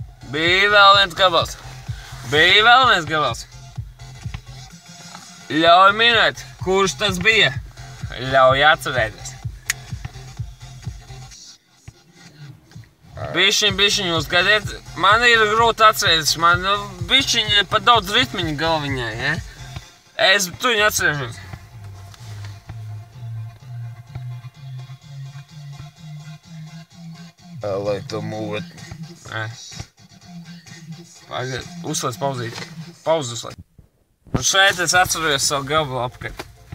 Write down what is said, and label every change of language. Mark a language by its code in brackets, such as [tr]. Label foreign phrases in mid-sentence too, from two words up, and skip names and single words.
[lv] Ļauj minēt, kurš tas bija. Ļauj atcerēties. Bišķiņ uzgadiet. Man ir grūti atcerēties. Man bišķiņ ir pat daudz ritmiņu galviņai, ja? Es tuņu atcerēšos. [en] I like to move it. [lv] Pagaid, uzslēdz pauzīt. Pauzi uzslēdz. Un šeit es atceros savu gabalu apkārt.